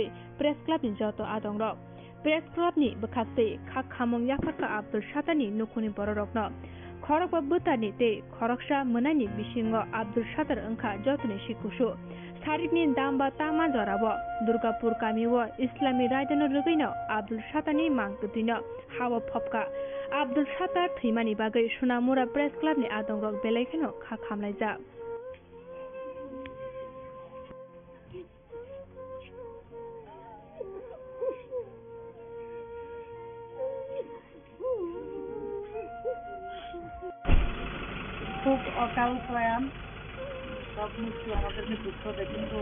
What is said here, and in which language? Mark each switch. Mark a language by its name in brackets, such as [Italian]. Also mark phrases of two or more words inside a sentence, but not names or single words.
[Kok Borok] Press Club ni joto adongrok Press Club ni bwkhakte khak khamong yafarka Abdul Shatarni nukhuni bororokno khorok ba butani te khoroksa mwnani bisingo Abdul Shatar wngkha jotoni sikusu Sarikni damba tama jorabo Durgapur kamiwo Islami raidano rugino Abdul Shatarni mangkuthino hawa phopka Abdul Shatar thimani bagai Sonamura Press Club ni adongrok belaikano khak khamlaijak [Bangla] খুব অকাল প্রয়াণ, সব মৃত্যু আমাদেরকে দুঃখ দেয়, কিন্তু